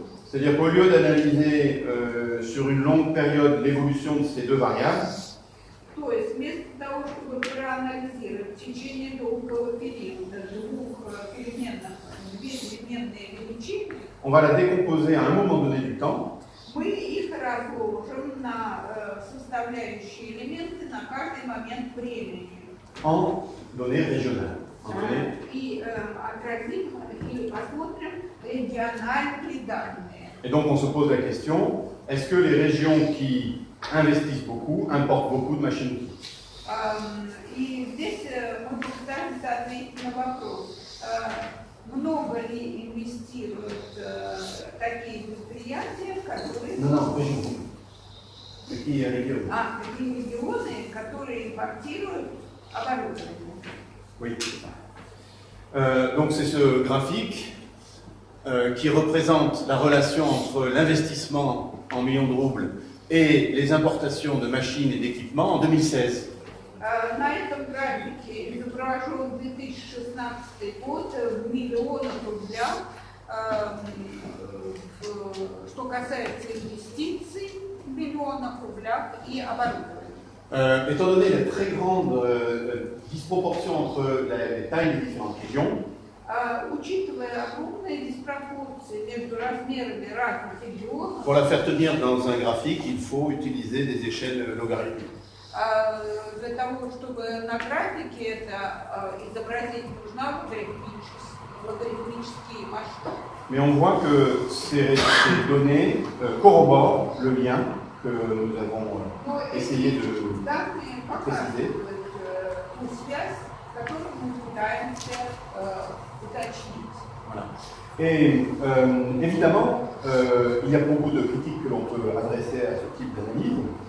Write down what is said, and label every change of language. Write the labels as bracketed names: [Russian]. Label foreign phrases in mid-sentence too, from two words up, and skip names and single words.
[French] C'est-à-dire qu'au lieu d'analyser sur une longue période l'évolution de ces deux variables, [Russian] То есть вместо того, чтобы проанализировать в течение долгого периода две переменные величины, [French] on va la décomposer à un moment donné du temps [Russian] мы их разложим на составляющие элементы на каждый момент времени. [French] en données régionales. En données. [Russian] И отразим и посмотрим региональные данные. [French] Et donc on se pose la question, est-ce que les régions qui investissent beaucoup importent beaucoup de machines-outils? [Russian] И здесь мы попытаемся ответить на вопрос, много ли инвестируют такие предприятия, которые... [French] Non, régions. [Russian] Какие регионы? Такие регионы, которые импортируют оборудование. [French] Oui, c'est ça. Donc c'est ce graphique qui représente la relation entre l'investissement en millions de roubles et les importations de machines et d'équipements en 2016. [Russian] На этом графике изображен 2016 год в миллионах рублях, что касается инвестиций в миллионах рублях и оборудования. [French] Étant donné la très grande disproportion entre les tailles des différentes régions, [Russian] Учитывая огромные диспропорции между размерами разных регионов, [French] pour la faire tenir dans un graphique, il faut utiliser des échelles logarithmiques. [Russian] для того, чтобы на графике это изобразить, нужна логарифмический масштаб. [French] Mais on voit que ces données corroborent le lien que nous avons essayé de préciser. Voilà. Et évidemment, il y a beaucoup de critiques que l'on peut adresser à ce type d'analyse.